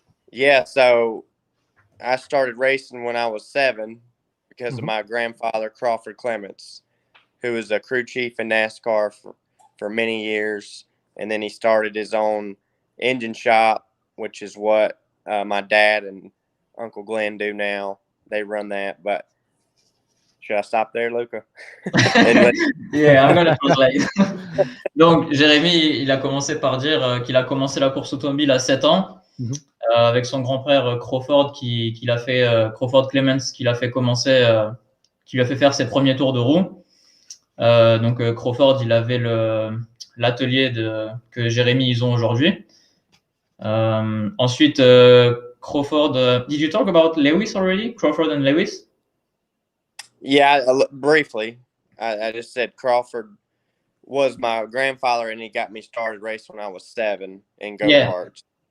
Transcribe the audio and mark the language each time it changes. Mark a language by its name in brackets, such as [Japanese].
[English] Yeah, so I started racing when I was 7 because of my grandfather, Crawford Clements, who was a crew chief in NASCAR for many years. And then he started his own engine shop, which is what my dad and Uncle Glenn do now. They run that. But should I stop there, Luca? Yeah, I'm gonna translate. [French] Donc, Jérémy, il a commencé par dire qu'il a commencé la course automobile à 7 ans avec son grand-frère Crawford qui l'a fait, Crawford Clements, qui l'a fait commencer, qui lui a fait faire ses premiers tours de roue. Donc, Crawford, il avait l'atelier que Jérémy ils ont aujourd'hui. Ensuite, [English] Crawford, did you talk about Lewis already? Crawford and Lewis? Yeah, briefly. I just said Crawford was my grandfather, and he got me started racing when I was 7 in go-karts.